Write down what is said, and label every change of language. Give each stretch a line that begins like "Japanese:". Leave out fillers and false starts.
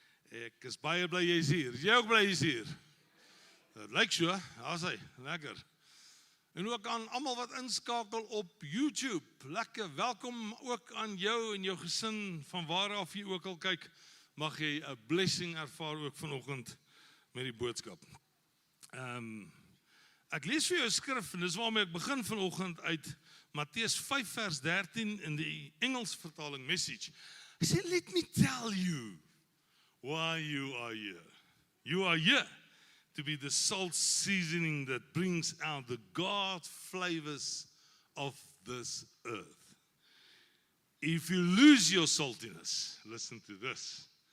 Afrikaans: Ek is baie bly jy is hier. Is jy ook bly jy is hier? Dit lyk so, daar's hy, lekker. En ook aan almal wat inskakel op YouTube. Lekker, welkom ook aan jou en jou gesin van waar af jy ook al kyk. Mag jy 'n blessing ervaar ook vanoggend met die boodskap. Ek lees vir jou 'n skrif en dis waarmee ek begin vanoggend uit Matteus 5 vers 13 in die Engels vertaling Message. Hy sê,
English: let me tell you why you are here. You are here to be the salt seasoning that brings out the God flavors of this earth. If you lose your saltiness, listen to this.